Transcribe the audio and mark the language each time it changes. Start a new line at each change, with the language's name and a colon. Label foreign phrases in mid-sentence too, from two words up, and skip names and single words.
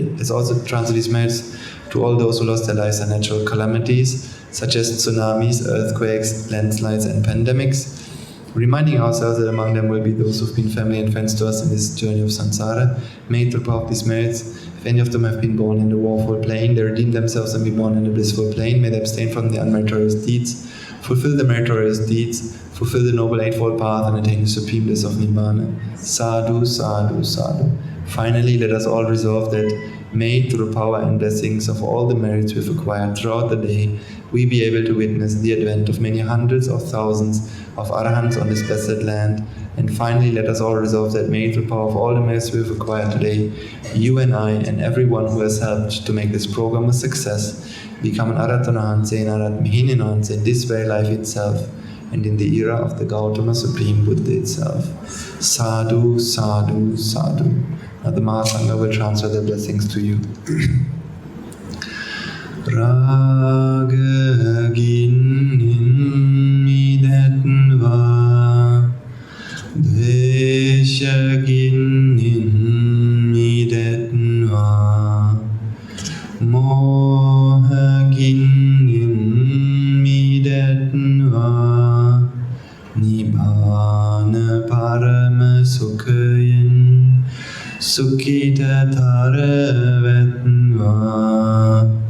English: Let's also transfer these merits to all those who lost their lives in natural calamities, such as tsunamis, earthquakes, landslides, and pandemics, reminding ourselves that among them will be those who've been family and friends to us in this journey of samsara. May through the power of these merits, if any of them have been born in the woeful plane, they redeem themselves and be born in the blissful plane. May they abstain from the unmeritorious deeds, fulfill the meritorious deeds, fulfill the Noble Eightfold Path, and attain the supreme bliss of Nibbana.
Pali: Sadhu, sadhu, sadhu.
English: Finally, let us all resolve that may, through the power and blessings of all the merits we've acquired throughout the day, we be able to witness the advent of many hundreds of thousands of Arahants on this blessed land. And finally, let us all resolve that may, through the power of all the merits we've acquired today, you and I and everyone who has helped to make this program a success, become an Aratanahans and Aratmihinanans in this very life itself, and in the era of the Gautama Supreme Buddha itself.
Pali: Sadhu, sadhu, sadhu.
English: Now the Mahasangha will transfer their blessings to you.
Sinhala: රාග ගිනින් මිදෙත්වා, ද්වේෂ ගිනින් මිදෙත්වා, මෝහ ගිනින් මිදෙත්වා, නිබ්බාන පරම සුඛයෙන්, සුඛිත වෙත්වා.